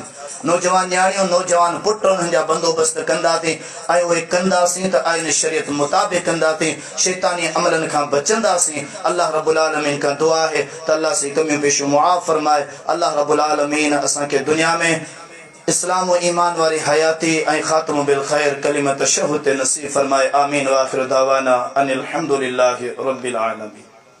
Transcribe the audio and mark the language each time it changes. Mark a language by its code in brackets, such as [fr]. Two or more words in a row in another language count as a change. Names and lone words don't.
[sd] नौजवान न्याणियूं, नौजवान पुट उन्हनि जा बंदोबस्त कंदासीं ऐं उहे कंदासीं त आइन शरीयत मुताबिक़ कंदासीं, शैतानी अमलनि खां बचंदासीं। अल्लाह रब्बुल आलमीन खां दुआ आहे त अल्लाह से कमियूं पेशियूं मुआफ़ फरमाए। अल्लाह रब्बुल आलमीन असांखे दुनिया में इस्लाम व ईमान वारी हयाती ऐं ख़ात्मो बिल ख़ैर कलिमत शहूद नसीब फरमाए। [ar] آمين وآخر دعوانا أن الحمد لله رب العالمين.